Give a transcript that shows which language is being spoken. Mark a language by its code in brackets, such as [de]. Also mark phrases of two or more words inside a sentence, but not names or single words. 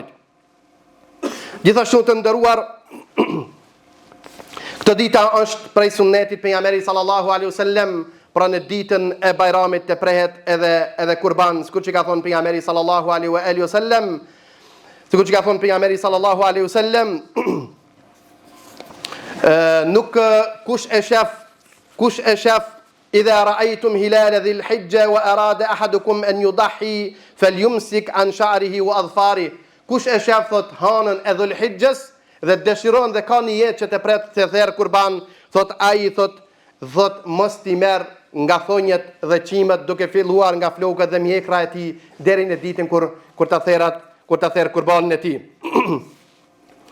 [sq] Gjithashtu të nderuar, këtë dita është prej sunnetit pejgamberit [ar] صلى الله عليه وسلم, [sq] pra në ditën e Bayramit të prehet edhe kurban, sikur që ka thonë pejgamberi [ar] صلى الله عليه وسلم, [sq] nuk kush e shef [ar] إذا رأيتم هلال ذي الحجة وأراد أحدكم أن يضحي فليمسك عن شعره وأظفاره. [sq] Kush e shef thot hanën e dhul hijjes dhe dëshiron dhe ka një jetë që të pret të therë kurban, thot ai thot mos t'i merr nga thonjet dhe qimet, duke filluar nga flokët dhe mjekra e tij deri në ditën kur ta therë kurbanin e tij.